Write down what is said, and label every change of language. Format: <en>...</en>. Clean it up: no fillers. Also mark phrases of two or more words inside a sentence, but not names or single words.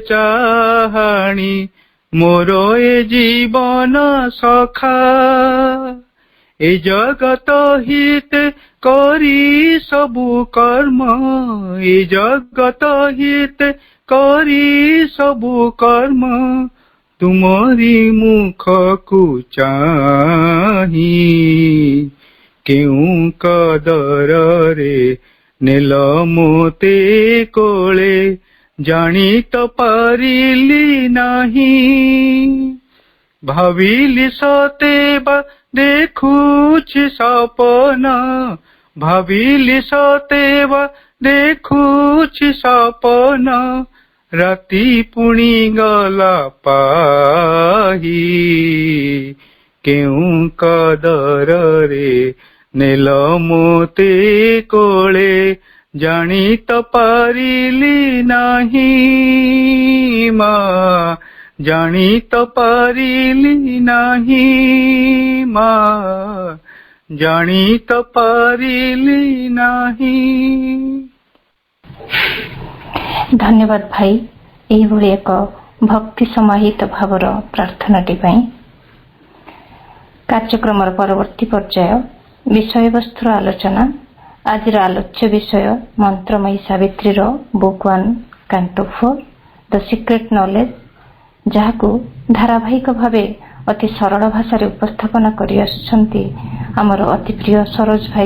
<or>ଚାହାଣି, ମୋର ଏ ଜୀବନ ସଖା, ଏ ଜଗତ ହିତ କରି ସବୁ କର୍ମ, ଏ ଜଗତ ହିତ କରି ସବୁ କର୍ମ, ତୁମରି ମୁଖ କୁ ଚାହିଁ, କେଉଁ କଦର ରେ ନେଲ ମୋତେ କୋଳେ, ଜାଣି ତ ପାରିଲି ନାହିଁ, ଭାବିଲି ସତେବା ଦେଖୁଛି ସପନ, ଭାବିଲି ସତେବା ଦେଖୁଛି ସପନ, ରାତି ପୁଣି ଗଲା ପାହି, କେଉଁ କଦର ରେ ନେଲ ମୋତେ କୋଳେ, ଜାଣି ତ ପାରିଲି ନାହିଁ ମାଁ, ଜାଣି ତ ପାରିଲି ନାହିଁ ମାଁ, ଜାଣି ତ ପାରିଲି ନାହିଁ। ଧନ୍ୟବାଦ ଭାଇ ଏଇଭଳି ଏକ ଭକ୍ତି ସମାହିତ ଭାବର ପ୍ରାର୍ଥନାଟି ପାଇଁ। କାର୍ଯ୍ୟକ୍ରମର ପରବର୍ତ୍ତୀ ପର୍ଯ୍ୟାୟ ବିଷୟ ବସ୍ତୁର ଆଲୋଚନା। ଆଜି ଆଲୋଚ୍ୟ ବିଷୟ ମନ୍ତ୍ରମୟୀ ସାବିତ୍ରୀର ବୁକ 1 କ୍ୟାଣ୍ଟୋ 4</or> <en>The Secret Knowledge,</en> <or>ଯାହାକୁ ଧାରାବାହିକ ଭାବେ ଅତି ସରଳ ଭାଷା ଉପସ୍ଥାପନା କରି ଆସୁଛନ୍ତି ଆମର ଅତି ପ୍ରିୟ ସରୋଜ ଭାଇ।</or>